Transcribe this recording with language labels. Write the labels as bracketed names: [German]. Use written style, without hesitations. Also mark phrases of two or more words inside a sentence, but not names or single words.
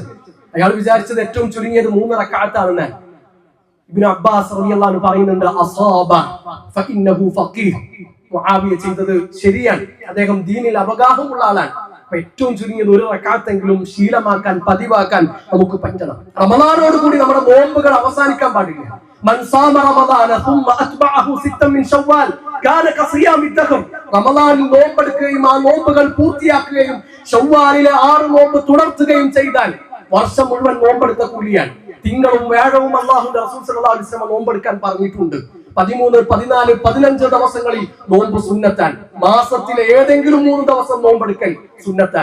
[Malayalam] അയാൾ വിചാരിച്ചത് ഏറ്റവും ചുരുങ്ങിയത് 3 റക്അത്താണെന്ന്. ഇബ്നു അബ്ബാസ് [Arabic] رضي الله عنه [Malayalam] പറയുന്നുണ്ട്, [Arabic] أصاب فإنه فقيه. [Malayalam] മുആവിയ ചെയ്തത് ശരിയാണ്, അദ്ദേഹം ദീനിൽ അവഗാഹമുള്ള ആളാണ്. ഏറ്റവും ചുരുങ്ങിയത് ഒരു റക്അത്തെങ്കിലും ശീലമാക്കാൻ, പതിവാക്കാൻ നമുക്ക് പറ്റണം. റമദാനോട് കൂടി നമ്മുടെ നോമ്പുകൾ അവസാനിക്കാൻ പാടില്ല. [Arabic] من صام رمضان ثم اتبعه 6 من شوال كان كصيام الدهر. [Malayalam] റമദാനിൽ നോമ്പെടുക്കുകയും ആ നോമ്പുകൾ പൂർത്തിയാക്കുകയും ശവ്വാലിലെ 6 നോമ്പ് തുടർത്തുകയും ചെയ്താൽ വർഷം മുഴുവൻ നോമ്പെടുത്ത കൂലിയാണ്. തിങ്കളും വ്യാഴവും അല്ലാഹുവിന്റെ റസൂൽ [Arabic] صلى الله عليه وسلم [Malayalam] നോമ്പെടുക്കാൻ പറഞ്ഞിട്ടുണ്ട്. 13, 14, 15 ദിവസങ്ങളിൽ നോമ്പ് സുന്നത്താൻ. മാസത്തിലെ ഏതെങ്കിലും 3 ദിവസം നോമ്പെടുക്കൽ സുന്നത്താൻ.